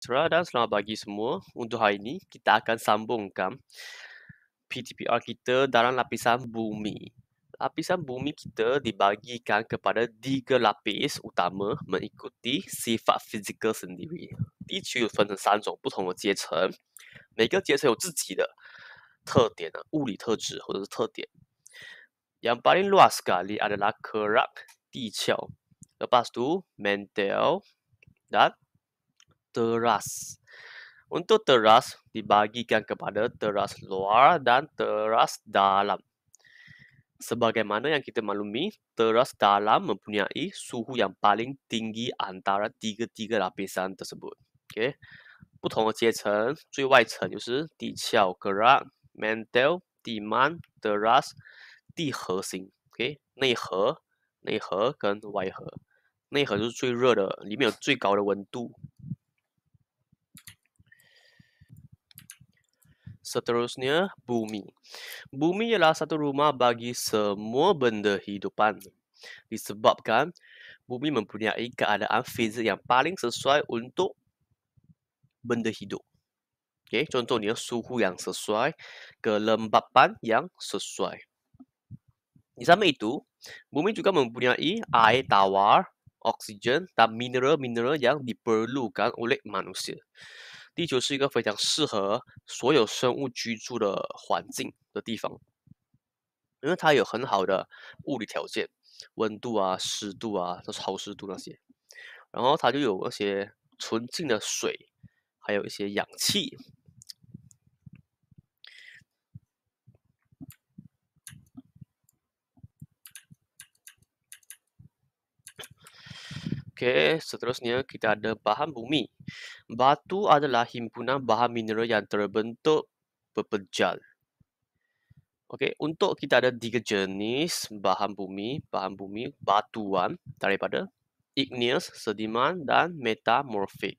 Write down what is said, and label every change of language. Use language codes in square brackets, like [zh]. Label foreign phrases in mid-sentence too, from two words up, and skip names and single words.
[ms] sejahtera dan selamat pagi semua. Untuk hari ini, kita akan sambungkan PTPR kita dalam lapisan bumi. Lapisan bumi kita dibagikan kepada 3 lapis utama mengikuti sifat fizikal sendiri. [zh] 地区又分成3种不同的阶层，每个阶层有自己的特点啊，物理特质或者是特点。 [ms] Yang paling luas sekali adalah kerak [zh] 地壳, [ms] lepas tu mantle dan teras. Untuk teras dibagikan kepada teras luar dan teras dalam. Sebagaimana yang kita maklumi, teras dalam mempunyai suhu yang paling tinggi antara tiga-tiga lapisan tersebut. [zh] Okay. 不同的阶层，最外层就是地壳 [ms] kerak, mantle, [zh] 地幔 teras, 地核心 ，OK， 内核跟外核，内核就是最热的，里面有最高的温度。 [ms] Seterusnya, bumi. Bumi ialah satu rumah bagi semua benda hidupan. Disebabkan bumi mempunyai keadaan fizik yang paling sesuai untuk benda hidup. Okay, contohnya suhu yang sesuai, kelembapan yang sesuai. Di samping itu, bumi juga mempunyai air tawar, oksigen, dan mineral-mineral yang diperlukan oleh manusia. [zh] 地球是一个非常适合所有生物居住的环境的地方，因为它有很好的物理条件，温度啊、湿度啊、潮湿度那些，然后它就有那些纯净的水，还有一些氧气。 [ms] Oke, seterusnya kita ada bahan bumi. Batu adalah himpunan bahan mineral yang terbentuk berpejal. Okey, untuk kita ada 3 jenis bahan bumi batuan daripada igneous, sediman dan metamorphic.